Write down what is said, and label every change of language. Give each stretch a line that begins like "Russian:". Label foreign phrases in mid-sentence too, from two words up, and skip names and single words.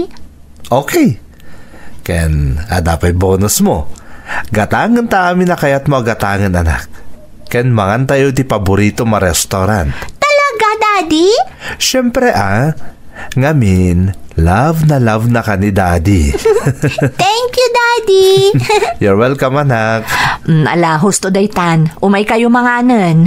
Iloko: Okay. Ken, ada pa'y bonus mo. Gatangan ta amin na kayat mo gatangan anak. Ken mangan tayo ti paborito ma restaurant. Talaga, Daddy? Siyempre ngamin, love na ka ni Daddy.
English: Thank you, Daddy. You're welcome anak.
Iloko: Ala, husto daytan. Umay kayo manganan.